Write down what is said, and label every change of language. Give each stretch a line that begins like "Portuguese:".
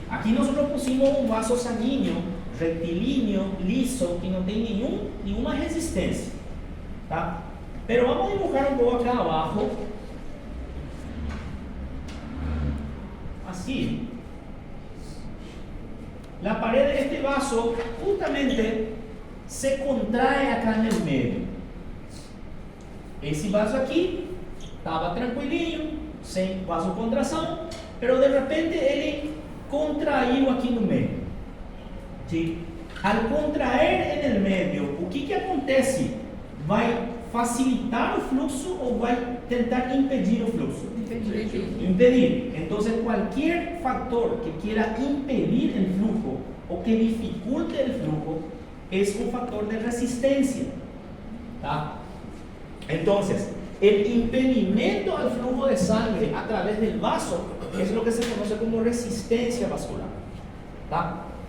Spanish: Aquí nosotros pusimos un vaso sanguíneo rectilíneo, liso, que no tiene ninguna resistencia, ¿tá? Pero vamos a dibujar un poco acá abajo, así. La pared de este vaso justamente se contrae acá en el medio.
Portuguese: Esse vaso aqui estava tranquilinho, sem vasocontração, pero de repente ele contraiu aqui no meio.
Spanish: ¿Sí? Al contraer en el medio,
Portuguese: o que acontece? Vai facilitar o fluxo ou vai tentar impedir o fluxo? Impedir.
Spanish: Entonces, cualquier factor que quiera impedir el flujo o que dificulte el flujo es un factor de resistencia. ¿Tá? Entonces, el impedimento al flujo de sangre a través del vaso es lo que se conoce como resistencia vascular. ¿Tá?